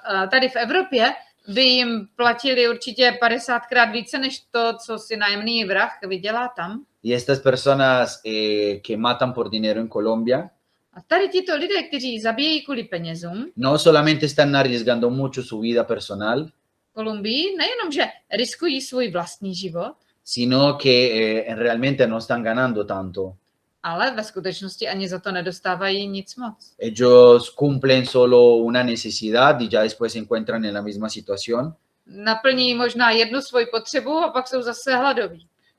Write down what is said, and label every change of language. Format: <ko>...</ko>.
<cs>Tady v Evropě by jim platili určitě 50krát více než to, co si nájemný vrah vydělá tam.</cs> <es>Y estas personas que matan por dinero en Colombia,</es> <cs>A tady tito lidé, kteří zabíjejí kvůli penězům,</cs> <es>no solamente están arriesgando mucho su vida personal,</es> <cs>v Kolumbii nejenom, že riskují svůj vlastní život,</cs> <es>sino que realmente no están ganando tanto.</es> <cs>ale ve skutečnosti ani za to nedostávají nic moc.</cs> <es>Ellos cumplen solo una necesidad y ya después se encuentran en la misma situación.</es> <cs>Naplní možná jednu svoji potřebu a pak jsou zase hladoví.</cs>